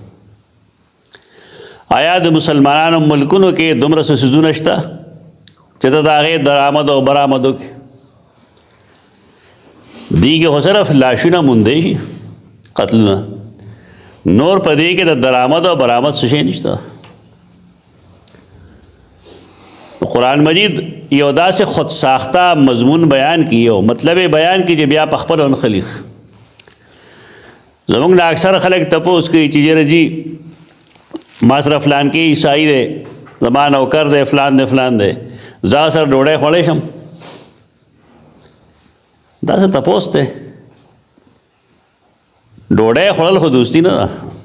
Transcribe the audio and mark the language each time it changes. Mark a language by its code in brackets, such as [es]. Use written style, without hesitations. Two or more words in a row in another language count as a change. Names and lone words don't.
[ps] آیا د مسلمانانو ملکونو کې دومره څه څیزونه شته چې ته د هغې درآمد او برآمد وکړې دی کې خو صرف لاشونه موندی شي قتلونه، نور په دې کې د درآمد او برآمد څه شی نشته. قرآن مجید یو داسې [ur] خود ساختہ مضمون [ps] بیان کی او مطلب بیان کی چې بیا په خپل انخلیق. زمونږ نه اکثر خلک تپوس کوي چې یاره جی ما سره فلان کې عیسائی دی، زما نوکر دی، فلان دی فلان دی، زه سره ډوډۍ خوړلی شم. دا څه تپوس دی؟ ډوډۍ خوړل خو دوستي نه ده.